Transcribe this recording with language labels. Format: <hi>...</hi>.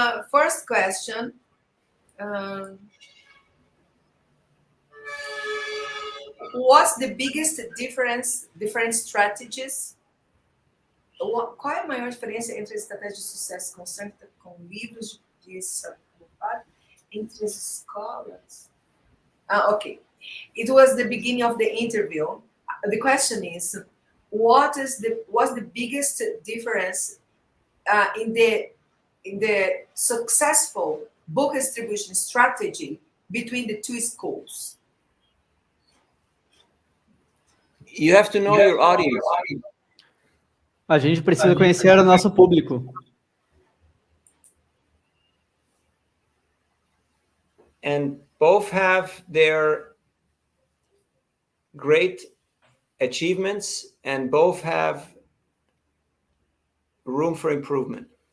<en>First question. What's the biggest different strategies?</en> <pt>Qual é a maior diferença entre as estratégias de sucesso com livros de saber entre as escolas?</pt> <en>Okay. It was the beginning of the interview. The question is, what's the biggest difference in the successful book distribution strategy between the two schools? You have to know your audience.</en> <pt>A gente precisa conhecer o nosso público.</pt> <en>And both have their great achievements and both have room for improvement.</en>